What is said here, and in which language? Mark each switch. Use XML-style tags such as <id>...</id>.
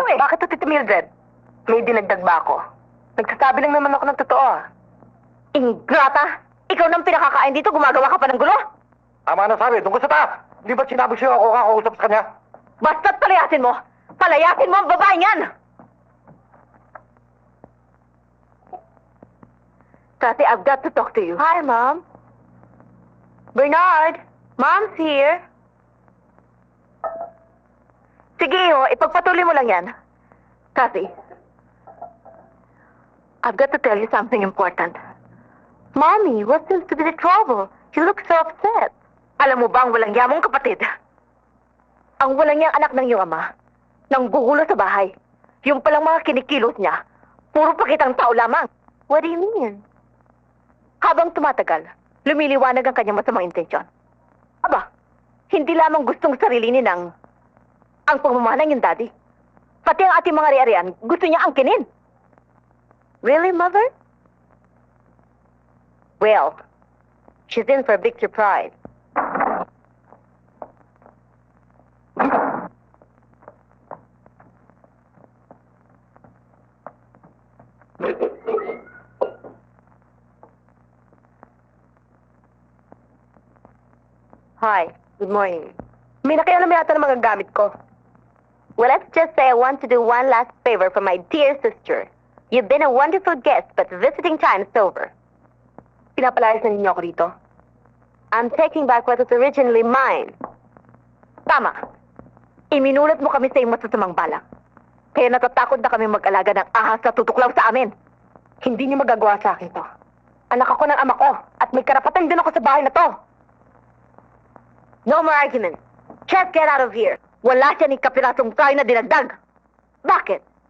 <tl>Bakit to, Tita Mildred? May dinagdag ba ako? Nagsasabi lang naman ako ng totoo ah. Ingrata! Ikaw nang pinakakain dito, gumagawa ka pa ng gulo? Tama na sabi, tungkol sa taas. Hindi ba sinabi siya ako kakausap sa kanya? Basta't palayasin mo! Palayasin mo ang babaeng yan!</tl> <en>Tati, I've got to talk to you. Hi, Mom. Bernard! Mom's here.</en> <tl>Sige, ipagpatuloy mo lang yan.</tl> <en>Tati, I've got to tell you something important. Mommy, what seems to be the trouble? You look so upset.</en> <tl>Alam mo ba ang walang yamong kapatid? Ang walang niyang anak ng iyong ama, nang gugulo sa bahay. Yung palang mga kinikilos niya, Puro pakitang tao lamang.</tl> <en>What do you mean?</en> <tl>Habang tumatagal, lumiliwanag ang kanyang masamang intensyon. Aba, hindi lamang gustong sarilinin ang pagmamahal ng daddy. Pati ang ating mga ari-arian, gusto niya angkinin.</tl> <en>Really, Mother? Well, she's in for a big surprise. Hi, good morning.</en> <tl>May nakialam yata ng mga gamit ko.</tl> <en>Well, let's just say I want to do one last favor for my dear sister. You've been a wonderful guest, but visiting time is over.</en> <tl>Pinapalayas na ninyo ako rito.</tl> <en>I'm taking back what was originally mine.</en> <tl>Tama. Iminulat mo kami sa iyong masasamang balak. Kaya natatakot na kami mag-alaga ng ahas na tutuklaw sa amin. Hindi niyo magagawa sa akin to. Anak ako ng ama ko at may karapatan din ako sa bahay na to.</tl> <en>No more arguments. Just get out of here.</en> <tl>Wala siya ni kapirasong tayo na dinagdag. Bakit?</tl>